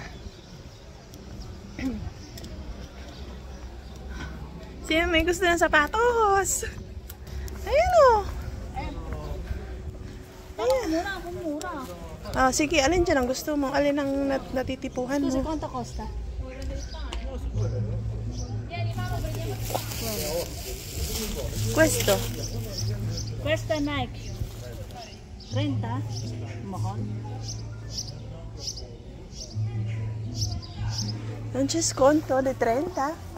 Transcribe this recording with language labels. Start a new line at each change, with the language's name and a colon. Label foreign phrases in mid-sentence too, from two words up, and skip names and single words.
Filipino: Sino may gusto ng sapatos? Ayan o. Mura, mura. Oh, sige, alin dyan ang gusto mo? Alin ang natitipuhan
Italian: Scusa,
Filipino: mo?
Italian: quanto costa? Questo. Questa Nike. 30? Mahal. Non c'è sconto di 30?